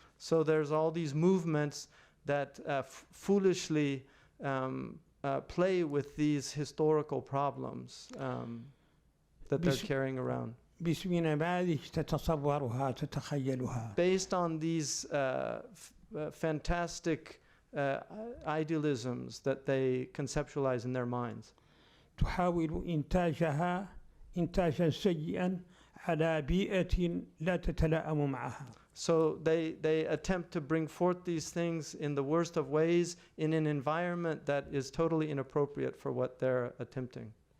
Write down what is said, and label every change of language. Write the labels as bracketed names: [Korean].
[English] So there's all these movements that foolishly play with these historical problems that they're carrying around. [Arabic] باسم نماذج تتصورها تتخيلها. [English] based on these fantastic idealisms that they conceptualize in their minds. [Arabic] تحاول إنتاجها إنتاجا سيئا على بيئة لا تتلائم معها. [English] So they attempt to bring forth these things in the worst of ways in an environment that is totally inappropriate for what they're attempting.